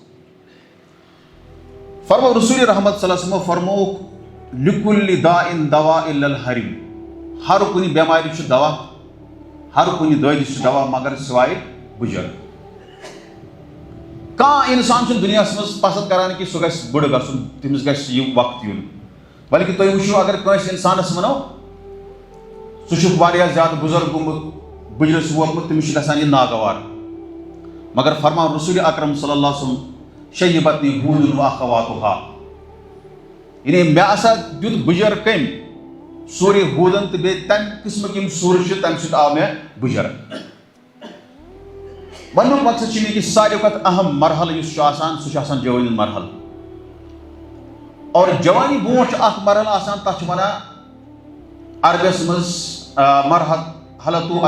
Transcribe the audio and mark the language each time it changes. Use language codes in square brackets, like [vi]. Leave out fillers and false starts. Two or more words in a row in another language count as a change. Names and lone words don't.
[ks] فرمو رسول رحمت صلی اللہ علیہ وسلم فرمووُکھ [ar] لِکُلِّ داءٍ دوا الا الحرم [ks] ہر کُنہِ بٮ۪مارِ چھُ دوا ہر کُنہِ دٲدِس چھُ دوا مگر سوائے بُجر کانٛہہ اِنسان چھُنہٕ دُنیاہس منٛز پسنٛد کران کہِ سُہ گژھِ بُڈٕ گژھُن تٔمِس گژھِ یہِ وقت یُن بلکہِ تُہۍ وٕچھِو اگر کٲنٛسہِ اِنسانس ونو سُہ چھُ واریاہ زیادٕ بُزرگ گوٚمُت بُجرس ووتمُت تٔمِس چھُ گژھان یہِ ناگوار مگر فرمان رسول اکرم صلی اللہ علیہ وسلم [ar] شیبتنی ہوٗد واخواتُہا [ks] یعنی مےٚ ہسا دیُت بُجر کٔمۍ سورے ہوٗدن تہٕ بیٚیہِ تمہِ قٕسمٕکۍ یِم سوٗرٕ چھِ تمہِ سۭتۍ آو مےٚ بُجر وننُک مقصد چھُ مےٚ کہِ ساروی کھۄتہٕ اہم مرحلہٕ یُس چھُ آسان سُہ چھُ آسان جوٲنی ہُنٛد مرحلہٕ اور جوانی برونٛٹھ چھُ اکھ مرحلہٕ آسان تتھ چھِ ونان عربس منٛز مرحلة